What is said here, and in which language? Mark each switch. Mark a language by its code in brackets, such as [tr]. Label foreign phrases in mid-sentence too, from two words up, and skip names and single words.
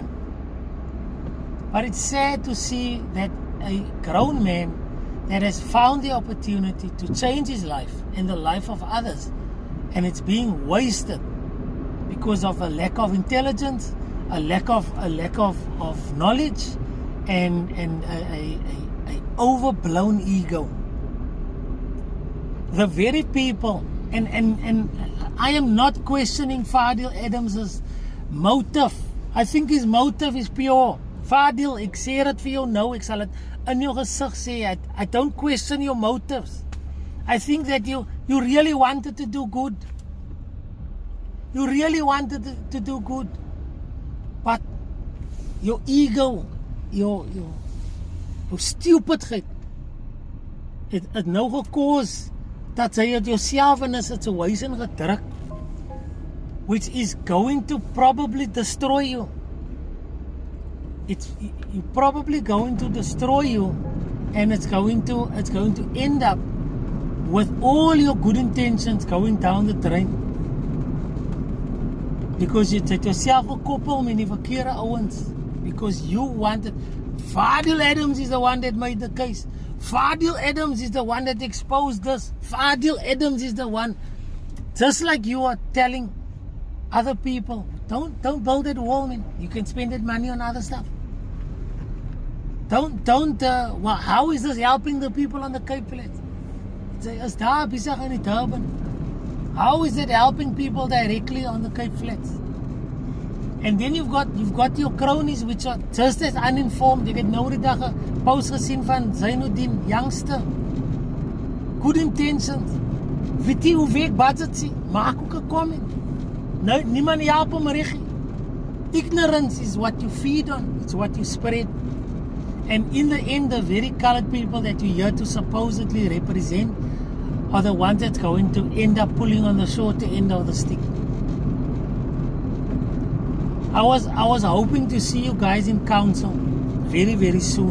[en] But it's sad to see that a grown man that has found the opportunity to change his life and the life of others, and it's being wasted because of a lack of intelligence, a lack of knowledge, and a overblown ego. The very people, and I am not questioning Fadil Adams's motive. I think his motive is pure. [af] Fadil, ek sê dit vir jou nou, ek sal dit in jou gesig sê, [en] I don't question your motives. I think that you really wanted to do good. You really wanted to do good. But your ego, your [af] stupidheid, het nou gekos dat sy het jouself in 'n situation gedruk, [en] which is going to probably destroy you. It's probably going to destroy you, and it's going to end up with all your good intentions going down the drain. Because you [af] het yourself gekoppel met die verkeerde ouens. [en] Because you wanted. Fadil Adams is the one that made the case. Fadil Adams is the one that exposed this. Fadil Adams is the one. Just like you are telling other people, don't build that wall, man. You can spend that money on other stuff. Well, how is this helping the people on the Cape Flats? [af] Is daar besig in die Durban? [en] How is it helping people directly on the Cape Flats? And then you've got your cronies which are just as uninformed. [af] Ek het nou die dag 'n post gesien van Zainuddin, [en] youngster. Good intentions. [af] Weet jy hoe week budget sê? Maak ook 'n comment. Nou, niemand help hom reg. [en] Ignorance is what you feed on. It's what you spread. And in the end, the very colored people that you're here to supposedly represent are the ones that's going to end up pulling on the shorter end of the stick. I was hoping to see you guys in council very, very soon.